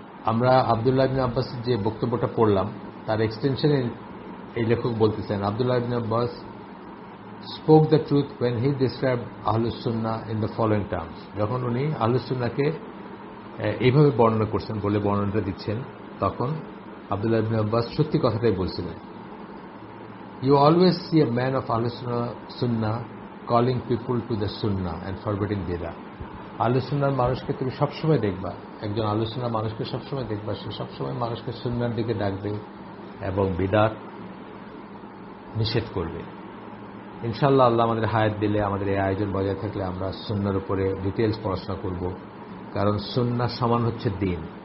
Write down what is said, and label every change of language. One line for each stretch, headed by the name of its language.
Bangla: আমরা আব্দুল্লাহ ইবনে আব্বাসের যে বক্তব্যটা পড়লাম, তার এক্সটেনশনে এই লেখক বলতেছেন, আব্দুল্লাহ ইবনে Abbas
English: spoke the truth when he described Ahlus Sunnah in the following terms.
Bangla: যখন উনি আহলুস সুন্নাহকে এইভাবে বর্ণনা করছেন, বলে বর্ণনাটা দিচ্ছেন, তখন আব্দুল্লাহ ইবনে আব্বাস সত্যি কথাটাই বলছিলেন।
English: You always see a man of Ahlus Sunnah calling people to the Sunnah and forbidding Bidah.
Bangla: আহলুস সুন্নাহর মানুষকে তুমি সবসময় দেখবা, একজন আহলুস সুন্নাহর মানুষকে সবসময় দেখবা, সে সবসময় মানুষকে সুন্নাহর দিকে ডাকবে এবং বিদআত নিষেধ করবে। ইনশাআল্লাহ আল্লাহ আমাদের হায়াত দিলে, আমাদের এই আয়োজন বজায় থাকলে আমরা সুন্নাহর উপরে ডিটেইলস পড়াশোনা করব, কারণ সুন্নাহ সমান হচ্ছে দ্বীন।